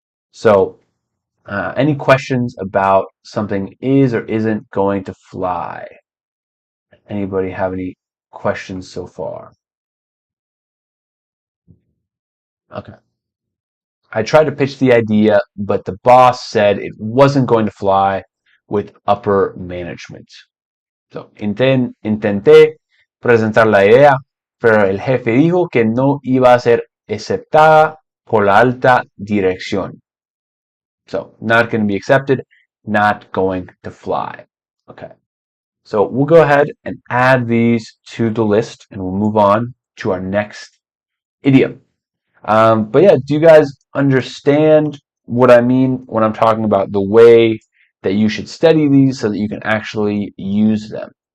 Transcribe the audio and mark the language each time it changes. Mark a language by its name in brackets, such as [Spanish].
[English] So, any questions about something is or isn't going to fly? Anybody have any questions so far? Okay. I tried to pitch the idea, but the boss said it wasn't going to fly with upper management. [Spanish] So, intenté presentar la idea, pero el jefe dijo que no iba a ser aceptada por la alta dirección. [English] So, not going to be accepted, not going to fly. Okay. So, we'll go ahead and add these to the list, and we'll move on to our next idiom. But yeah, do you guys understand what I mean when I'm talking about the way that you should study these so that you can actually use them?